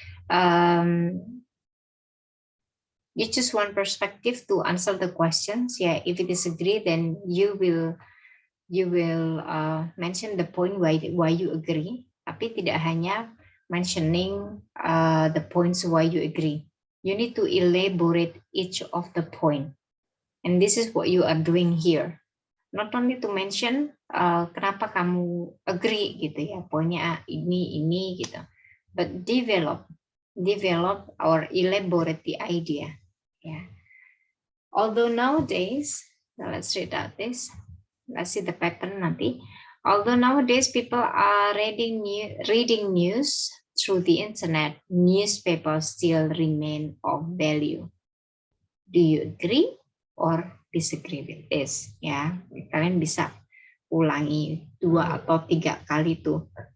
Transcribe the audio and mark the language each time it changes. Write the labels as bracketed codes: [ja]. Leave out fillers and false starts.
[en] You choose one perspective to answer the questions. Yeah, if you disagree, then you will you will mention the point why you agree, [id] tapi tidak hanya [en] mentioning the points why you agree. You need to elaborate each of the point. And this is what you are doing here. Not only to mention [id] kenapa kamu agree gitu ya, poinnya ini gitu. [en] But develop or elaborate the idea. Yeah. Although nowadays, let's read out this. Let's see the pattern nanti. Although nowadays people are reading news through the internet, newspapers still remain of value. Do you agree or disagree with this? [id] Ya, kalian bisa ulangi 2 atau 3 kali tuh.